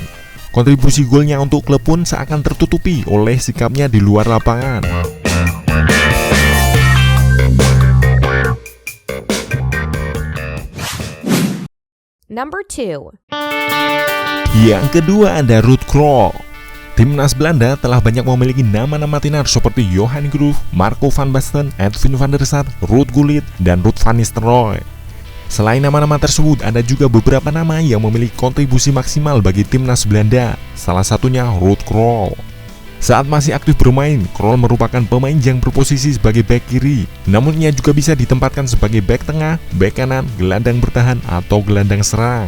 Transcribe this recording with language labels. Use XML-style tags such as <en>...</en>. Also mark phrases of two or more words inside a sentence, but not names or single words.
<id>Kontribusi golnya untuk klub pun seakan tertutupi oleh sikapnya di luar lapangan. Number 2. Yang kedua ada Ruud Krol. Timnas Belanda telah banyak memiliki nama-nama tenar seperti Johan Cruyff, Marco van Basten, Edwin van der Sar, Ruud Gullit, dan Ruud van Nistelrooy. Selain nama-nama tersebut, ada juga beberapa nama yang memiliki kontribusi maksimal bagi timnas Belanda. Salah satunya Ruud Krol. Saat masih aktif bermain, Krol merupakan pemain yang berposisi sebagai bek kiri. Namun ia juga bisa ditempatkan sebagai bek tengah, bek kanan, gelandang bertahan, atau gelandang serang.</id>